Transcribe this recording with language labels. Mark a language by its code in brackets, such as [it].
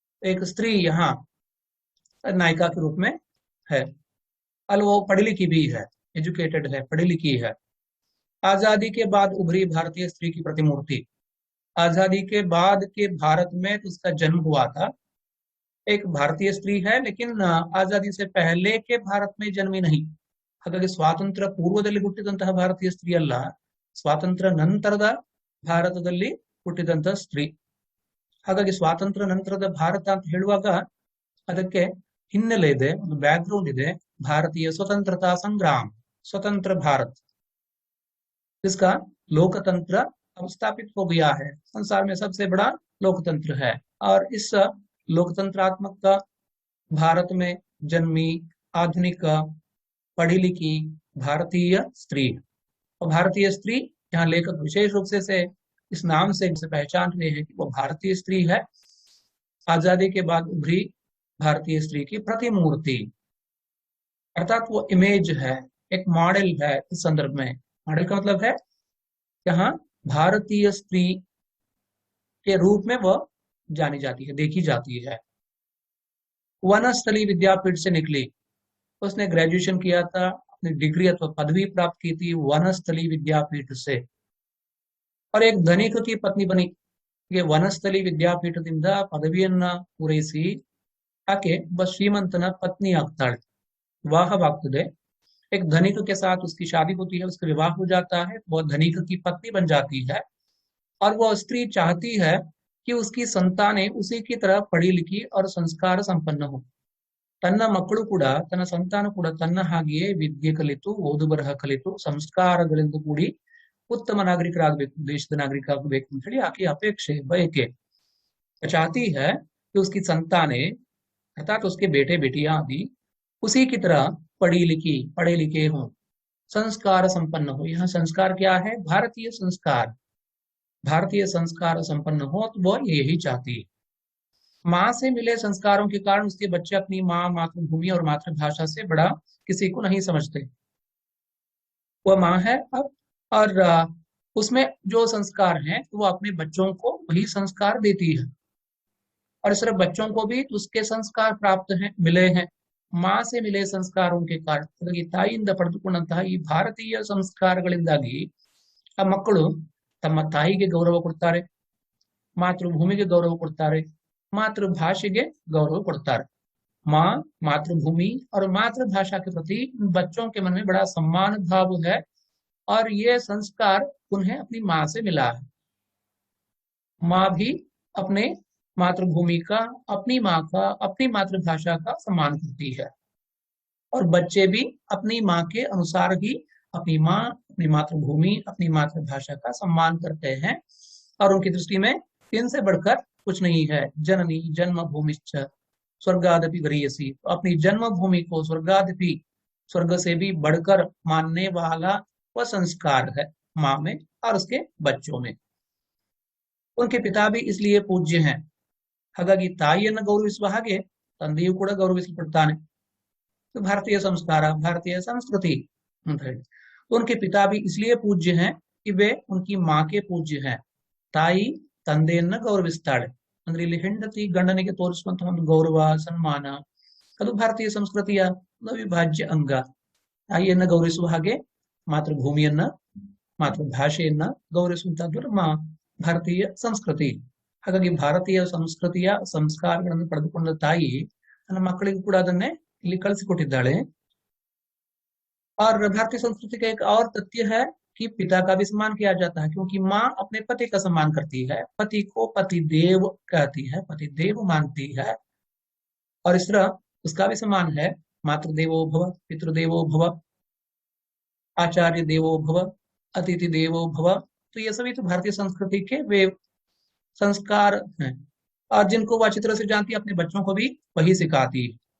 [hi] एक स्त्री यहाँ नायिका के रूप में है, और वो पढ़ी लिखी भी है, एजुकेटेड है, पढ़ी लिखी है। आजादी के बाद उभरी भारतीय स्त्री की प्रतिमूर्ति। आजादी के बाद के भारत में उसका जन्म हुआ था। एक भारतीय स्त्री है, लेकिन आजादी से पहले के भारत में जन्मी नहीं। [kn] ಹಾಗಾಗಿ ಸ್ವಾತಂತ್ರ್ಯ ಪೂರ್ವದಲ್ಲಿ ಹುಟ್ಟಿದಂತಹ ಭಾರತೀಯ ಸ್ತ್ರೀ ಅಲ್ಲ, ಸ್ವಾತಂತ್ರ್ಯ ನಂತರದ ಭಾರತದಲ್ಲಿ ಹುಟ್ಟಿದಂತಹ ಸ್ತ್ರೀ। ಹಾಗಾಗಿ ಸ್ವಾತಂತ್ರ್ಯ ನಂತರದ ಭಾರತ ಅಂತ ಹೇಳುವಾಗ ಅದಕ್ಕೆ ಹಿನ್ನೆಲೆ ಇದೆ, ಒಂದು ಬ್ಯಾಕ್ಗ್ರೌಂಡ್ ಇದೆ। [hi] भारतीय स्वतंत्रता संग्राम, स्वतंत्र भारत, जिसका लोकतंत्र अब स्थापित हो गया है, संसार में सबसे बड़ा लोकतंत्र है। और इस लोकतंत्रात्मक भारत में जन्मी आधुनिक पढ़ी लिखी भारतीय स्त्री। और भारतीय स्त्री यहाँ लेखक विशेष रूप से इस नाम से पहचान रहे हैं कि वो भारतीय स्त्री है, आजादी के बाद उभरी भारतीय स्त्री की प्रतिमूर्ति, अर्थात वो इमेज है, एक मॉडल है। इस संदर्भ में मॉडल का मतलब है यहाँ भारतीय स्त्री के रूप में वह जानी जाती है, देखी जाती है। वनस्थली विद्यापीठ से निकली, उसने ग्रेजुएशन किया था, अपनी डिग्री अथवा पदवी प्राप्त की थी वनस्थली विद्यापीठ से, और एक धनिक की पत्नी बनी। [kn] ये वनस्थली ವಿದ್ಯಾಪೀಠದಿಂದ ಪದವಿಯನ್ನ ಪೂರೈಸಿ ಆಕೆ ಒಬ್ಬ ಶ್ರೀಮಂತನ ಪತ್ನಿ ಆಗ್ತಾಳೆ, ವಿವಾಹವಾಗ್ತದೆ। [hi] एक धनिक के साथ उसकी शादी होती है, उसका विवाह हो जाता है, वह धनिक की पत्नी बन जाती है। और वह स्त्री चाहती है कि उसकी संतानें उसी की तरह पढ़ी लिखी और संस्कार संपन्न हो। [kn] ತನ್ನ ಮಕ್ಕಳು ಕೂಡ ತನ್ನ ಸಂತಾನ ಕೂಡ ತನ್ನ ಹಾಗೆಯೇ ವಿದ್ಯೆ ಕಲಿತು ಓದು ಬರಹ ಕಲಿತು ಸಂಸ್ಕಾರಗಳಿಂದ ಕೂಡಿ ಉತ್ತಮ ನಾಗರಿಕರಾಗಬೇಕು, ದೇಶದ ನಾಗರಿಕ ಆಗಬೇಕು ಅಂತ ಹೇಳಿ ಆಕೆ [hi] अपेक्षे बयके चाहती है कि उसकी संतानें अर्थात उसके बेटे बेटियां भी उसी की तरह पढ़े लिखे हों, संस्कार संपन्न हो। यहाँ संस्कार क्या है? भारतीय संस्कार संपन्न हो, तो वह यही चाहती है। माँ से मिले संस्कारों के कारण उसके बच्चे अपनी माँ, मातृभूमि और मातृभाषा से बड़ा किसी को नहीं समझते। वह माँ है अब, और उसमें जो संस्कार हैं वो अपने बच्चों को वही संस्कार देती है, और सिर्फ बच्चों को भी उसके संस्कार प्राप्त हैं, मिले हैं माँ से मिले संस्कारों के कारण। [kn] ಹಾಗಾಗಿ ತಾಯಿಯಿಂದ ಪಡೆದುಕೊಂಡಂತಹ ಈ ಭಾರತೀಯ ಸಂಸ್ಕಾರಗಳಿಂದಾಗಿ ಆ ಮಕ್ಕಳು ತಮ್ಮ ತಾಯಿಗೆ ಗೌರವ ಕೊಡ್ತಾರೆ, ಮಾತೃಭೂಮಿಗೆ ಗೌರವ ಕೊಡ್ತಾರೆ, [hi] मातृभाषा गौरव पड़ता है। माँ, मातृभूमि और मातृभाषा के प्रति बच्चों के मन में बड़ा सम्मान भाव है, और ये संस्कार उन्हें अपनी माँ से मिला है। माँ भी अपने मातृभूमि का, अपनी माँ का, अपनी मातृभाषा का सम्मान करती है, और बच्चे भी अपनी माँ के अनुसार ही अपनी माँ, अपनी मातृभूमि, अपनी मातृभाषा का सम्मान करते हैं, और उनकी दृष्टि में इनसे बढ़कर कुछ नहीं है। [sa] जननी जन्मभूमिश्च स्वर्गादपि गरीयसी, [hi] अपनी जन्मभूमि को स्वर्गादपि, स्वर्ग से भी बढ़कर मानने वाला वह संस्कार है माँ में और उसके बच्चों में। उनके पिता भी इसलिए पूज्य हैं। [kn] ಹಾಗಾಗಿ ತಾಯಿಯನ್ನು ಗೌರವಿಸುವ ಹಾಗೆ ತಂದೆಯೂ ಕೂಡ ಗೌರವಿಸಲ್ಪಡ್ತಾನೆ। [hi] भारतीय संस्कार, भारतीय संस्कृति [kn] ಅಂತ ಹೇಳಿ [hi] उनके पिता भी इसलिए पूज्य हैं कि वे उनकी माँ के पूज्य हैं। [kn] ತಾಯಿ ತಂದೆಯನ್ನ ಗೌರವಿಸ್ತಾಳೆ ಅಂದ್ರೆ ಇಲ್ಲಿ ಹೆಂಡತಿ ಗಂಡನಿಗೆ ತೋರಿಸುವಂತಹ ಒಂದು ಗೌರವ, ಸನ್ಮಾನ, ಅದು ಭಾರತೀಯ ಸಂಸ್ಕೃತಿಯ ಅವಿಭಾಜ್ಯ ಅಂಗ। ತಾಯಿಯನ್ನ ಗೌರವಿಸುವ ಹಾಗೆ ಮಾತೃಭೂಮಿಯನ್ನ, ಮಾತೃಭಾಷೆಯನ್ನ ಗೌರವಿಸುವಂತಹದ್ದು ನಮ್ಮ ಭಾರತೀಯ ಸಂಸ್ಕೃತಿ। ಹಾಗಾಗಿ ಭಾರತೀಯ ಸಂಸ್ಕೃತಿಯ ಸಂಸ್ಕಾರಗಳನ್ನು ಪಡೆದುಕೊಂಡ ತಾಯಿ ತನ್ನ ಮಕ್ಕಳಿಗೂ ಕೂಡ ಅದನ್ನೇ ಇಲ್ಲಿ ಕಳಿಸಿಕೊಟ್ಟಿದ್ದಾಳೆ। [hi] और भारतीय संस्कृति का एक और तथ्य है कि पिता का भी सम्मान किया जाता है, क्योंकि माँ अपने पति का सम्मान करती है, पति को पति देव कहती है, पति देव मानती है, और इस तरह उसका भी सम्मान है। [sa] मातृदेवो भव, पितृदेवो भव, आचार्य देवो भव, [hi] अतिथि देवो भव, तो ये सभी तो भारतीय संस्कृति के वे संस्कार हैं, और जिनको वह अच्छी तरह से जानती है अपने बच्चों को भी वही सिखाती है।